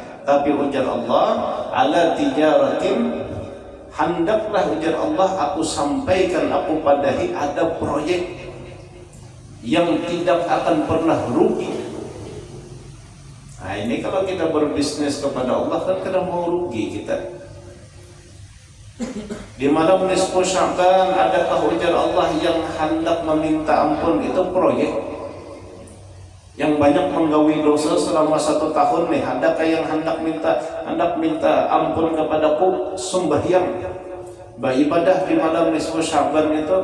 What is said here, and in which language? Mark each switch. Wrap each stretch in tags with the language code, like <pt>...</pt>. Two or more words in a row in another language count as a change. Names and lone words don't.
<id>Tapi ujar Allah,</id> <ar>على تجارة,</ar> <id>hendaklah ujar Allah aku sampaikan, aku padahi ada proyek yang tidak akan pernah rugi. Nah ini kalau kita berbisnis kepada Allah kan kadang mau rugi kita. Di malam nisfu Sya'ban adakah ujar Allah yang hendak meminta ampun? Itu proyek yang banyak menggawi dosa selama 1 tahun nih. Adakah yang hendak minta ampun kepadaku? Sembahyang, beribadah di malam nisfu Sya'ban itu.</id>